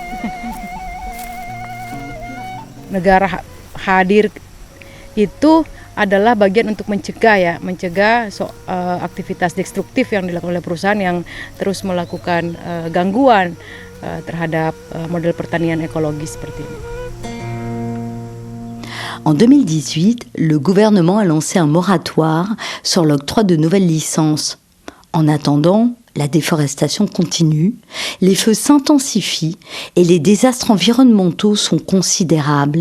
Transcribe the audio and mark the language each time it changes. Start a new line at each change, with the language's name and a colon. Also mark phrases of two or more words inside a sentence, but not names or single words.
Indonesian: Negara hadir itu adalah bagian untuk mencegah aktivitas destruktif yang dilakukan oleh perusahaan yang terus melakukan gangguan terhadap model pertanian ekologis seperti ini.
French: En 2018, le gouvernement a lancé un moratoire sur l'octroi de nouvelles licences. En attendant, la déforestation continue, les feux s'intensifient et les désastres environnementaux sont considérables.